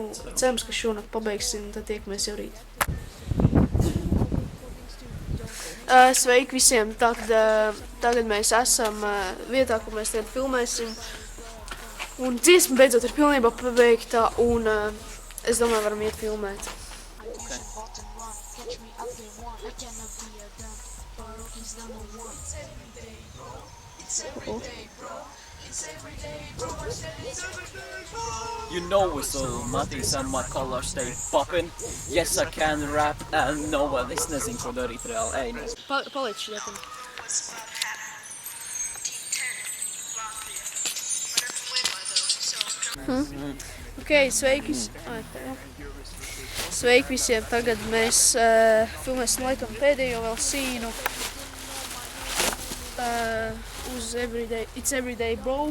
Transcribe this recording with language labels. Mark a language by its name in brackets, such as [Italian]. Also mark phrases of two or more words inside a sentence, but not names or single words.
[Latvian] Cerams, ka šonakt pabeigsim, tad tiekamies jau rīt. Sveiki visiem! Tagad mēs esam vietā, kur mēs tagad filmēsim. Un dziesma beidzot ir pilnībā pabeigta, un es domāju, varam iet filmēt. Okay. [English] You know whistle, Matīs and my colors stay poppin'. Yes, I can rap and no one is [Latvian] nezinu, ko darīt reāli. Ej, nu. Paliec šķietam. Ok, sveiki! Sveiki visiem! Tagad mēs filmēsim laikam pēdējo vēl sīnu uz It's Everyday Bro.